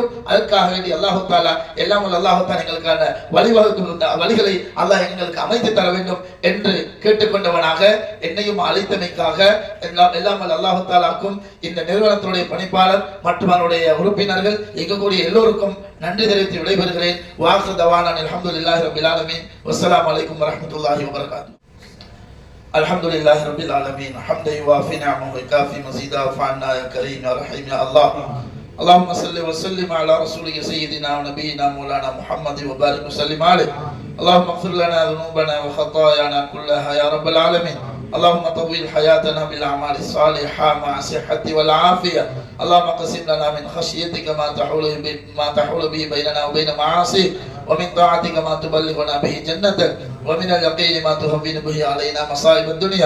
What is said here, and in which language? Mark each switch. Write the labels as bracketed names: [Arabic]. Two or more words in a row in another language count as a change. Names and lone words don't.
[Tamil] அதற்காக வேண்டி [Arabic] الله تعالى [Tamil] எல்லாம் [Arabic] الله تعالى [Tamil] எங்களுக்கான வழிகளை அல்லாஹ் எங்களுக்கு அமைத்து தர வேண்டும் என்று கேட்டுக்கொண்டவனாக என்னையும் அழைத்தமைக்காக எல்லாம் அல்லாஹு தாலாக்கும் இந்த நிறுவனத்துடைய பணிப்பாளர் மற்றும் அவருடைய உறுப்பினர்கள் எங்கக்கூடிய எல்லோருக்கும் நன்றி தெரிவித்து விடைபெறுகிறேன். [Arabic] وآخر دعوانا الحمد لله رب العالمين والسلام عليكم ورحمة الله وبركاته. الحمد لله رب العالمين. حمدا يوافي نعمه ويكافئ مزيده فإنا يا كريم يا رحيم يا الله. اللهم صل وسلم على رسولك سيدنا ونبينا مولانا محمد وبارك وسلم عليه. اللهم اغفر لنا ذنوبنا وخطايانا كلها يا رب العالمين. اللهم طول حياتنا بالاعمال الصالحه مع الصحه والعافيه. اللهم اقسم لنا من خشيتك ما تحول به بيننا وبين معاصيك، ومن طاعتك ما تبلغنا به جنتك، ومن اليقين ما تهون به علينا مصائب الدنيا.